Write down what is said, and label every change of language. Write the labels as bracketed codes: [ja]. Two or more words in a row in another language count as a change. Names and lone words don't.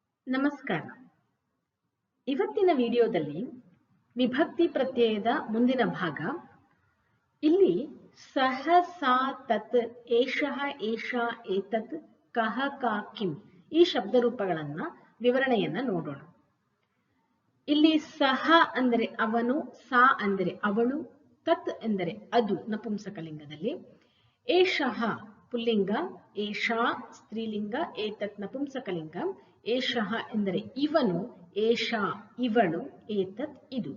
[kn] ನಮಸ್ಕಾರ. ಇವತ್ತಿನ ವಿಡಿಯೋದಲ್ಲಿ ವಿಭಕ್ತಿ ಪ್ರತ್ಯಯದ ಮುಂದಿನ ಭಾಗ. ಇಲ್ಲಿ ಸಹ, [sa] ಸಾ, ತತ್, ಏಷಃ, ಏಷಾ, ಏತತ್, ಕಹ, ಕಾ, ಕಿಂ [kn] ಈ ಶಬ್ದ ರೂಪಗಳನ್ನ ವಿವರಣೆಯನ್ನ ನೋಡೋಣ. ಇಲ್ಲಿ ಸಹ ಅಂದರೆ ಅವನು, ಸಾ ಅಂದರೆ ಅವಳು, ತತ್ ಎಂದರೆ ಅದು ನಪುಂಸಕಲಿಂಗದಲ್ಲಿ, ಏಷಃ ಪುಲ್ಲಿಂಗ, ಏಷಾ ಸ್ತ್ರೀಲಿಂಗ, ಏತತ್ ನಪುಂಸಕಲಿಂಗ, ಏಷಃ ಎಂದರೆ ಇವನು, ಏಷಾ ಇವಳು, ಏತತ್ ಇದು.